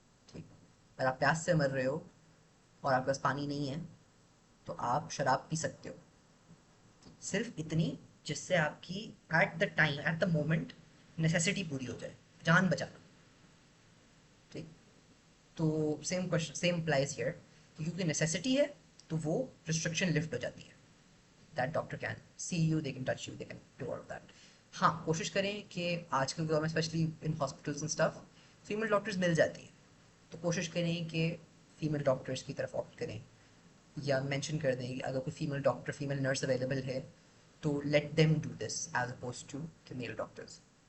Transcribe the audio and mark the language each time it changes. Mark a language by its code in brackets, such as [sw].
[ur] ٹھیک, اگر آپ پیاس سے مر رہے ہو اور آپ کے پاس پانی نہیں ہے تو آپ شراب پی سکتے ہو, صرف اتنی جس سے آپ کی [en] at the time, at the moment necessity [ur] پوری ہو جائے, جان بچانا. ٹھیک, تو [en] same question same applies here, [ur] کیونکہ نیسیسٹی ہے تو وہ ریسٹرکشن لفٹ ہو جاتی ہے. [en] That doctor can see you, they can touch you, they can do all that. [ur] ہاں, کوشش کریں کہ آج کل کے دور میں especially in hospitals and stuff female doctors مل جاتی ہیں, تو کوشش کریں کہ فیمیل ڈاکٹرز کی طرف آپٹ کریں, یا مینشن کر دیں کہ اگر کوئی female doctor, female nurse available ہے تو [en] Let them do this as opposed to male doctors.